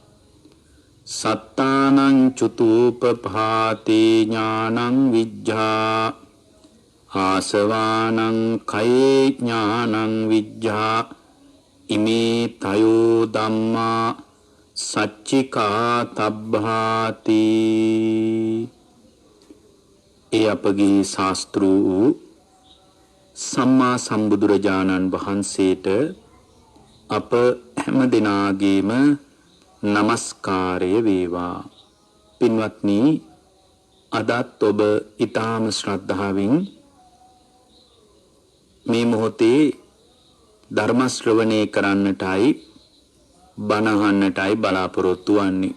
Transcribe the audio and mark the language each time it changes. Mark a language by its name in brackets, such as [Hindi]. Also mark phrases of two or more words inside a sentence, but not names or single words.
[Pali] සත්තානං චුතූපපාතේ ඥානං විජ්ජා ආසවානං කයේ ඥානං විජ්ජා ඉමේ තයෝ ධම්මා සච්චිකා තබ්බාති. [Sinhala] ඒ අපගේ ශාස්ත්‍ර වූ සම්මා සම්බුදුරජාණන් වහන්සේට අප හැම දිනාගේම නමස්කාරය වේවා. පින්වත්නි, අදත් ඔබ ඊටාම ශ්‍රද්ධාවෙන් මේ මොහොතේ ධර්ම ශ්‍රවණය කරන්නටයි බණ අහන්නටයි බලාපොරොත්තු වන්නේ.